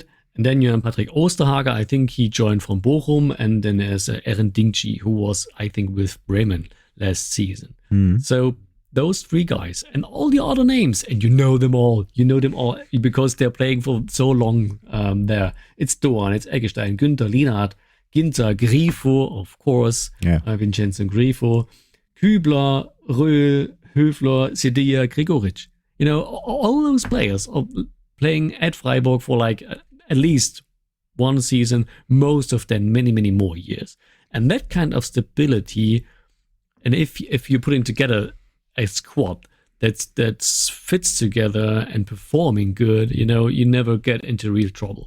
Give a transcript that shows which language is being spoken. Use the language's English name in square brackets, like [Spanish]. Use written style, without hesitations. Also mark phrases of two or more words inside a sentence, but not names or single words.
[English] And then you have Patrick Osterhager. I think he joined from Bochum. And then there's Eren Dingchi, who was, I think, with Bremen last season. So those 3 guys and all the other names, and you know them all because they're playing for so long there. It's Doan, it's Eggestein, Günther, Lienhardt, Ginter, Grifo, of course, Vincenzo Grifo, Kübler, Röhl, Höfler, Sedia, Gregoritsch. All those players are playing at Freiburg for like at least one season, most of them many, many more years. And that kind of stability, and if you're putting together a squad that fits together and performing good, you never get into real trouble.